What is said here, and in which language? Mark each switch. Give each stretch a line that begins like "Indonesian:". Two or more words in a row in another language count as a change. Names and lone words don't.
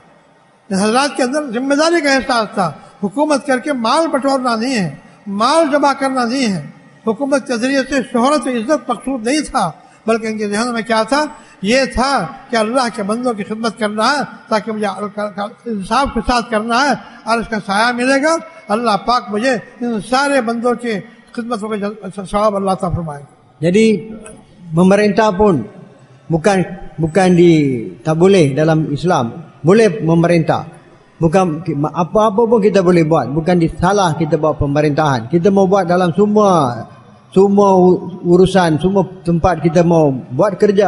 Urdu: حضرات کے اندر ذمہ داری کا احساس تھا، حکومت کرکے مال بٹورنا نہیں ہے، مال جمع کرنا نہیں ہے، حکومت کے ذریعے سے شہرت عزت مقصود نہیں تھا، بلکہ ان کے ذہن میں کیا تھا? یہ تھا کہ اللہ کے بندوں کی خدمت کرنا ہے، تاکہ مجھے انصاف کے ساتھ کرنا ہے اور اس کا سایہ ملے گا. اللہ پاک مجھے ان سارے بندوں کی خدمت کا ثواب اللہ تعالیٰ فرمائے.
Malay: Jadi memerintah pun bukan tak boleh dalam Islam. Boleh memerintah. Bukan apa-apa pun kita boleh buat. Bukan salah kita buat pemerintahan. Kita mau buat dalam semua urusan, semua tempat kita mau buat kerja.